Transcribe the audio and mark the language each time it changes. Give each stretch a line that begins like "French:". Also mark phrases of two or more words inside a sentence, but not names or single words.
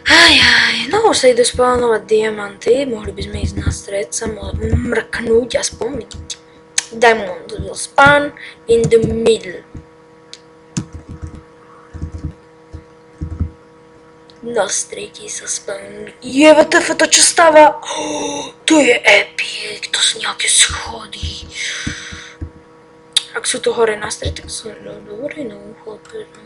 Slovak: No už sa idú spánovať diamanty, mohli by sme ísť na stred sa mrknúť aspoň vidieť.
English: Diamond will spawn in the middle.
Slovak: Na strede sa spawn. WTF, to čo stáva? To je epic, to sú nejaké schody. Ak sú to hore na stred, tak sú dobre, no chlape.